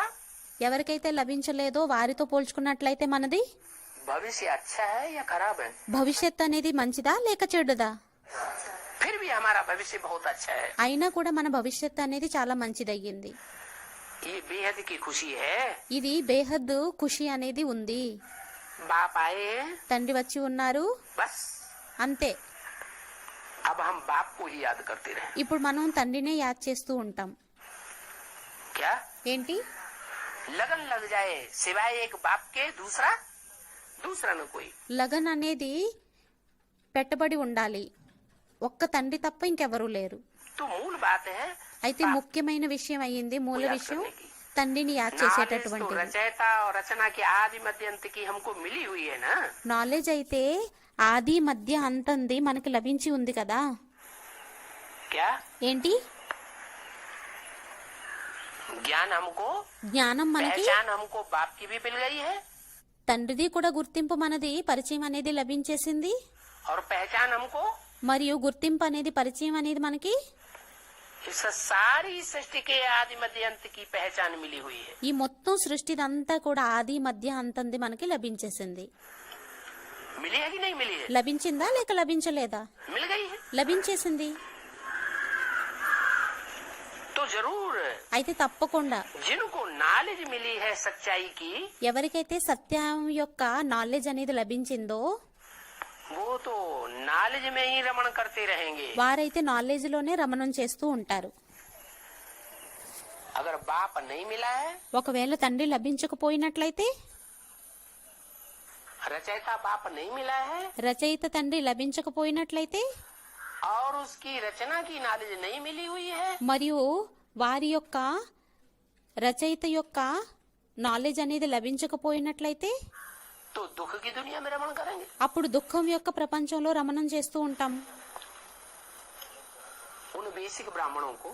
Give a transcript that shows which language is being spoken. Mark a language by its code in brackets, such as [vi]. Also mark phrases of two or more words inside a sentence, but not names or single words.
[te] ఎవరికైతే లభించలేదో వారితో పోల్చుకున్నట్లయితే మనది [hi] भविष्य अच्छा है या खराब है? [te] భవిష్యత్తు అనేది మంచిదా లేక చెడుదా? [hi] फिर भी हमारा भविष्य बहुत अच्छा है। [te] అయినా కూడా మన భవిష్యత్తు అనేది చాలా మంచిదయ్యింది. [hi] ये बेहद की खुशी है। [te] ఇది [hi] बेहद खुशी [te] అనేది ఉంది. [hi] बाप आए हैं, [te] తండ్రి వచ్చి ఉన్నారు, [hi] बस [te] అంతే. [hi] अब हम बाप को ही याद करते रहे। [te] ఇప్పుడు మనం తండ్రినే యాద్ చేస్తూ ఉంటాం. [hi] क्या [te] ఏంటి? [hi] लगन लग जाए सिवाय एक बाप के दूसरा न कोई। [te] లగన్ అనేది పెట్టబడి ఉండాలి, ఒక్క తండ్రి తప్ప ఇంకెవరూ లేరు. [hi] तो मूल बात है [te] అయితే ముఖ్యమైన విషయం అయ్యింది, మూల [hi] याद [te] విషయం [hi] करने की। [te] తండ్రిని యాద్ [hi] नॉलेज तो [te] చేసేటటువంటిది. [hi] रचयिता और रचना के आदि मध्य अंत की हमको मिली हुई है ना। [te] నాలెడ్జ్ అయితే ఆది మధ్య అంతంది మనకి లభించి ఉంది కదా. [hi] क्या [te] ఏంటి? [hi] ज्ञान हमको, [te] జ్ఞానం మనకి, [hi] पहचान हमको बाप की भी मिल गई है, [te] తండ్రిది కూడా గుర్తింపు మనది పరిచయం అనేది లభించేసింది. [hi] और पहचान हमको [te] మరియు గుర్తింపు అనేది పరిచయం అనేది మనకి [hi] इस सारी सृष्टि के आदि मध्य अंत की पहचान मिली हुई है। [te] ఈ మొత్తం సృష్టిదంతా కూడా ఆది మధ్య అంతంది మనకి లభించేసింది. [hi] मिली है कि नहीं मिली है? [te] లభించిందా లేక లభించలేదా? [hi] मिल गई है [te] లభించేసింది. [hi] तो जरूर [te] అయితే తప్పకుండా [hi] जिनको नॉलेज मिली है सच्चाई की, [te] ఎవరికైతే సత్యం యొక్క నాలెడ్జ్ అనేది లభించిందో [hi] वो तो नॉलेज में ही रमण करते रहेंगे। [te] వారైతే నాలెడ్జ్ లోనే రమణం చేస్తూ ఉంటారు. [hi] अगर बाप नहीं मिला है, [te] ఒకవేళ తండ్రి లభించకపోయినట్లయితే, [hi] रचयिता बाप नहीं मिला है [te] రచయిత తండ్రి లభించకపోయినట్లయితే, [hi] और उसकी रचना की नॉलेज नहीं मिली हुई है, [te] మరియు వారి యొక్క రచయిత యొక్క నాలెడ్జ్ అనేది లభించకపోయినట్లయితే, [hi] तो दुख की दुनिया में रमण करेंगे। [te] అప్పుడు దుఃఖం యొక్క ప్రపంచంలో రమణం చేస్తూ ఉంటాం. [hi] उन बेसिक ब्राह्मणों को